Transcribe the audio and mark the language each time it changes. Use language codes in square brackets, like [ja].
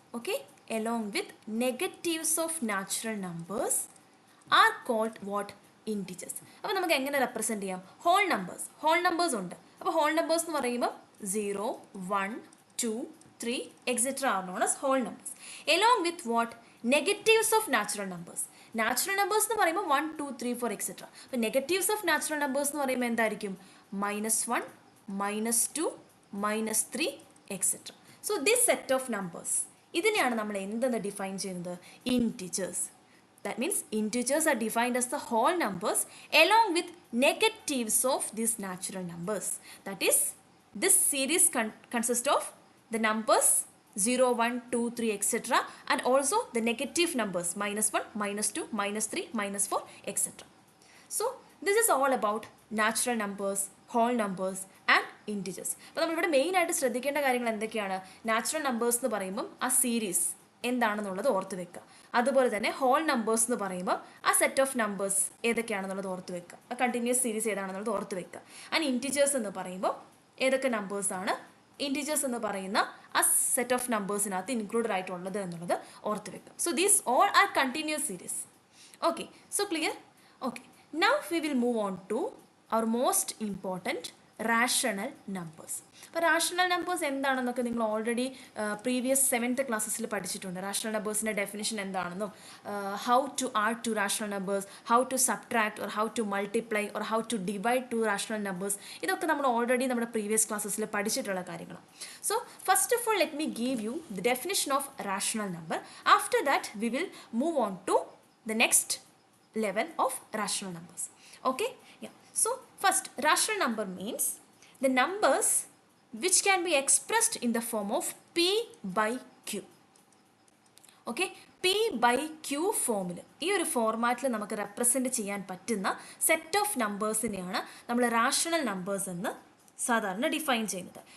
[en] Okay, along with negatives of natural numbers are called what? [ml] Integers. അപ്പോൾ നമുക്ക് എങ്ങനെ represent ചെയ്യാം? ഹോൾ നമ്പേഴ്സ് ഉണ്ട്. അപ്പോൾ ഹോൾ നമ്പേഴ്സ് എന്ന് പറയുമ്പോൾ [en] 0, 1, 2, 3, etc. are known as whole numbers. Along with what? Negatives of natural numbers. [ml] Natural numbers എന്ന് പറയുമ്പോൾ 1, 2, 3, 4, etc. അപ്പോൾ [en] negatives of natural numbers [ml] എന്ന് പറയുമ്പോൾ എന്തായിരിക്കും? -1, -2, -3, etc. [en] So this set of numbers, [ml] ഇതിനെയാണ് നമ്മൾ എന്തെന്ന് ഡിഫൈൻ ചെയ്യുന്നത്? [en] Integers. That means integers are defined as the whole numbers along with negatives of these natural numbers. That is, this series consists of the numbers 0, 1, 2, 3, etc. and also the negative numbers -1, -2, -3, -4, etc. So this is all about natural numbers, whole numbers and integers. [ml] അപ്പോൾ നമ്മളിവിടെ മെയിനായിട്ട് ശ്രദ്ധിക്കേണ്ട കാര്യങ്ങൾ എന്തൊക്കെയാണ്? Natural numbers എന്ന് പറയുമ്പം ആ series എന്താണെന്നുള്ളത് ഓർത്ത് വെക്കുക. അതുപോലെ തന്നെ ഹോൾ നമ്പേഴ്സ് എന്ന് പറയുമ്പോൾ ആ സെറ്റ് ഓഫ് നമ്പേഴ്സ് ഏതൊക്കെയാണെന്നുള്ളത് ഓർത്ത് വെക്കുക. ആ കണ്ടിന്യൂസ് സീരീസ് ഏതാണെന്നുള്ളത് ഓർത്ത് വെക്കുക. ആൻഡ് ഇൻറ്റിജേഴ്സ് എന്ന് പറയുമ്പോൾ ഏതൊക്കെ നമ്പേഴ്സാണ് ഇൻറ്റിജേഴ്സ് എന്ന് പറയുന്ന ആ സെറ്റ് ഓഫ് നമ്പേഴ്സിനകത്ത് ഇൻക്ലൂഡഡ് ആയിട്ടുള്ളത് എന്നുള്ളത് ഓർത്ത് വെക്കുക. [en] So these all are continuous series. Okay, so clear? Okay, now we will move on to our most important rational numbers. [ml] അപ്പോൾ റാഷണൽ നമ്പേഴ്സ് എന്താണെന്നൊക്കെ നിങ്ങൾ ഓൾറെഡി പ്രീവിയസ് 7th ക്ലാസ്സസിൽ പഠിച്ചിട്ടുണ്ട്. റാഷണൽ നമ്പേഴ്സിൻ്റെ ഡെഫിനിഷൻ എന്താണെന്നും [en] how to add two rational numbers, [ml] how to subtract or how to multiply or how to divide to rational numbers, ഇതൊക്കെ നമ്മൾ already നമ്മുടെ previous ക്ലാസ്സസിൽ പഠിച്ചിട്ടുള്ള കാര്യങ്ങളാണ്. [en] So first of all let me give you the definition of rational number. After that we will move on to the next level of rational numbers. Okay, yeah. So first, rational number means the numbers which can be expressed in the form of p by q. [ml] Okay, p by q ഫോമിൽ ഈ ഒരു ഫോർമാറ്റിൽ നമുക്ക് represent ചെയ്യാൻ പറ്റുന്ന set of നമ്പേഴ്സിനെയാണ് നമ്മൾ rational numbers എന്ന് സാധാരണ ഡിഫൈൻ ചെയ്യുന്നത്.